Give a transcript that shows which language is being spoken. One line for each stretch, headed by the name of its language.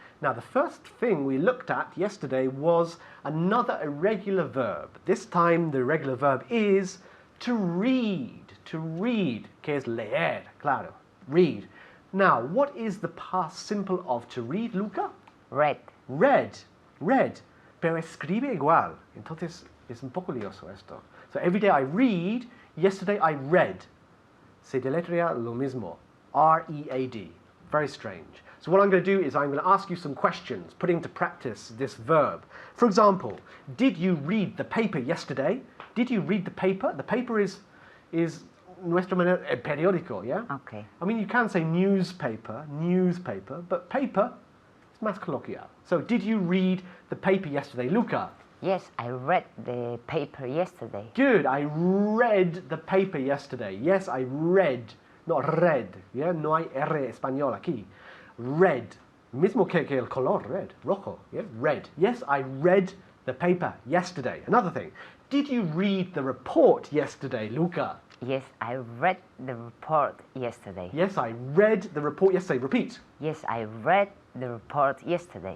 English: Now, the first thing we looked at yesterday was another irregular verb. This time, the irregular verb is to read. To read,
Spanish: que es leer, claro, read.
English: Now, what is the past simple of to read, Luca? Red.
Spanish: Read, read, pero escribe igual. Entonces, es un poco lioso esto.
English: So, every day I read, yesterday I read.
Spanish: Se deletrea lo mismo,
English: R-E-A-D. Very strange. So what I'm going to do is I'm going to ask you some questions, putting to practice this verb. For example, did you read the paper yesterday? Did you read the paper? The paper is
Spanish: nuestra manera, el periódico,
English: yeah? Okay. I mean, you can say newspaper, but paper is
Spanish: más coloquial.
English: So did you read the paper yesterday, Luca? Yes, I read the paper yesterday. Good, I read the paper yesterday. Yes, I read, not read, yeah?
Spanish: No hay R español aquí. Red, mismo que el color, red, rojo, yeah?
English: Red. Yes, I read the paper yesterday. Another thing, did you read the report yesterday, Luca? Yes, I read the report yesterday. Yes, I read the report yesterday. Repeat. Yes, I read the report yesterday.